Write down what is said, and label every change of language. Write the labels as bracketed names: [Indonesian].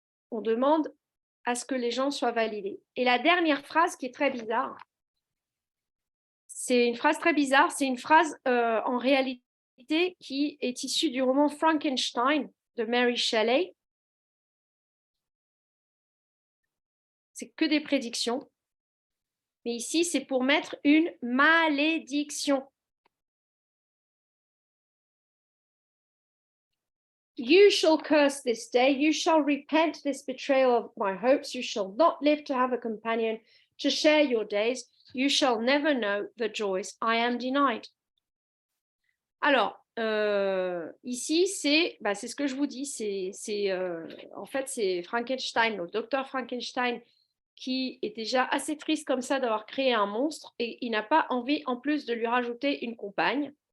[French] On demande à ce que les gens soient validés. Et la dernière phrase qui est très bizarre, c'est une phrase très bizarre, c'est une phrase en réalité qui est issue du roman Frankenstein de Mary Shelley. C'est que des prédictions. Mais ici, c'est pour mettre une malédiction. [English] You shall curse this day, you shall repent this betrayal of my hopes, you shall not live to have a companion to share your days, you shall never know the joys I am denied. [French] Alors, ici, c'est ce que je vous dis, en fait, c'est Frankenstein, le docteur Frankenstein, qui est déjà assez triste comme ça d'avoir créé un monstre et il n'a pas envie en plus de lui rajouter une compagne.